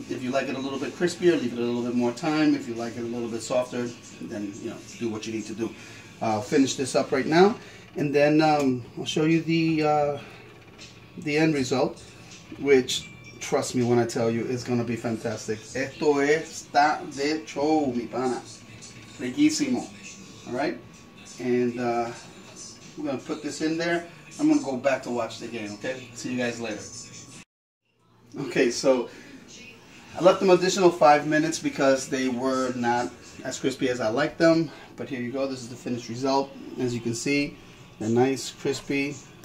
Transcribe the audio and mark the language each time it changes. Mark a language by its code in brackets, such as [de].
[en] If you like it a little bit crispier, leave it a little bit more time. If you like it a little bit softer, then do what you need to do. I'll finish this up right now, and then I'll show you the end result, which, trust me when I tell you, it's gonna be fantastic. [es] Esto está de show, mi pana. Riquísimo. [en] Alright? And we're gonna put this in there. I'm gonna go back to watch the game, okay? See you guys later. Okay, so I left them additional 5 minutes because they were not as crispy as I like them. But here you go, this is the finished result. As you can see, they're nice, crispy.